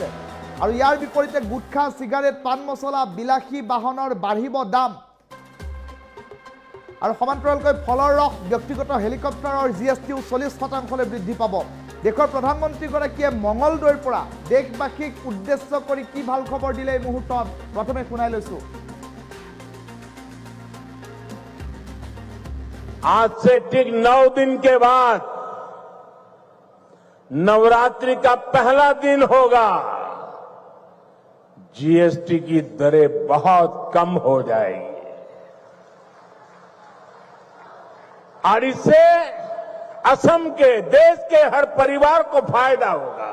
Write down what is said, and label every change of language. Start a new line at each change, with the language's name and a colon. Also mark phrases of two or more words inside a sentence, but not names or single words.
Assamese: আৰু ইয়াৰ বিপৰীতে গুটখা, চিগাৰেট, পান মছলা, বিলাসী বাহনৰ বাঢ়িব দাম। আৰু সমান্তৰালকৈ ফলৰ ৰস, ব্যক্তিগত হেলিকপ্টাৰৰ জিএসটিও 40% বৃদ্ধি পাব। দেশৰ প্ৰধানমন্ত্ৰীগৰাকীয়ে মঙ্গলদৈৰ পৰা দেশবাসীক উদ্দেশ্য কৰি কি ভাল খবৰ দিলে এই মুহূৰ্তত প্ৰথমে শুনাই লৈছোঁ।
Hindi: आज से ठीक 9 दिन के बाद नवरात्रि का पहला दिन होगा। जीएसटी की दरें बहुत कम हो जाएगी और इससे असम के, देश के हर परिवार को फायदा होगा।